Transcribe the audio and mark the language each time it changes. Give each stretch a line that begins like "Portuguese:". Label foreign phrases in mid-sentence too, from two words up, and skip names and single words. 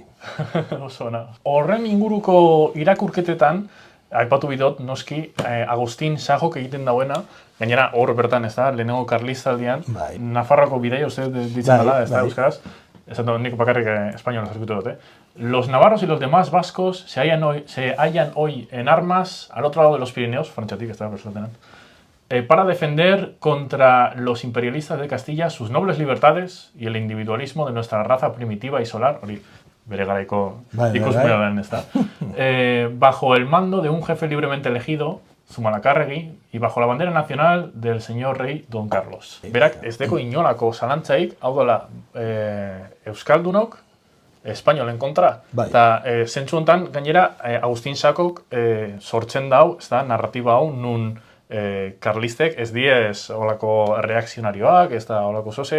Basque: Oso ona. Horren inguruko irakurketetan, aipatu bidot, noski, Agustin Sajok egiten dauena, gainera hor bertan, ez da, lehenengo karlistaldian, Nafarroako bidaia, uste ditzen dela, ez da, euskaraz, ez da, nik bakarrik espainola zerbitu dut,
Spanish: Los navarros y los demás vascos se hallan hoy en armas al otro lado de los Pirineos,
Basque: frantxatik, ez da,
Spanish: para defender contra los imperialistas de Castilla sus nobles libertades y el individualismo de nuestra raza primitiva y solar,
Basque: hori bere garaiko ikusmea den, ez da,
Spanish: bajo el mando de un jefe libremente elegido, Zumalacárregui, y bajo la bandera nacional del señor rey Don Carlos.
Basque: Berak, ez deko inolako zalantzaik, hau dela, euskaldunok, espainolen kontra. Eta zentzu honetan, gainera, Agustin Sajok sortzen dau, ez da, narratiba hau, nun karlistek ez diez olako reakzionarioak, ez da olako zoze.